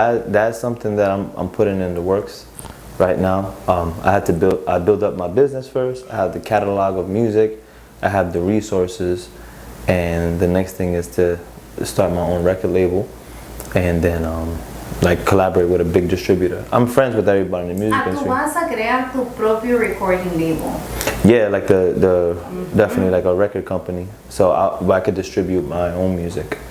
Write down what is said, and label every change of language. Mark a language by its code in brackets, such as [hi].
[en] That's something that I'm putting in the works right now. I build up my business first. I have the catalog of music. I have the resources, and the next thing is to start my own record label, and then like collaborate with a big distributor. I'm friends with everybody in the music industry. [es] ¿Tú vas a crear tu propio [en] recording label? Yeah, like definitely like a record company, so I could distribute my own music.